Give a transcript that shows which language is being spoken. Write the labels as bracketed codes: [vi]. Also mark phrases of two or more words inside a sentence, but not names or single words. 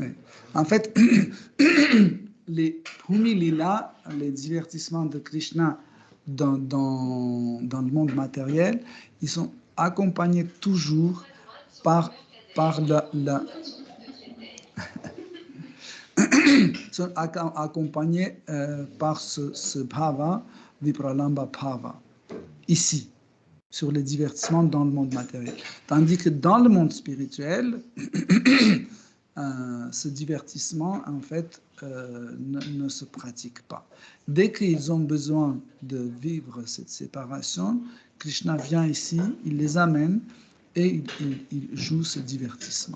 [fr] En fait, les [sa] भूमि लीला, [fr] les divertissements de Krishna dans le monde matériel, ils sont accompagnés toujours par sont accompagnés par ce bhava, [sa] विप्रलम्भ भाव, [fr] ici, sur les divertissements dans le monde matériel. Tandis que dans le monde spirituel, ce divertissement, en fait, ne se pratique pas. Dès qu'ils ont besoin de vivre cette séparation, Krishna vient ici, il les amène et il joue ce divertissement.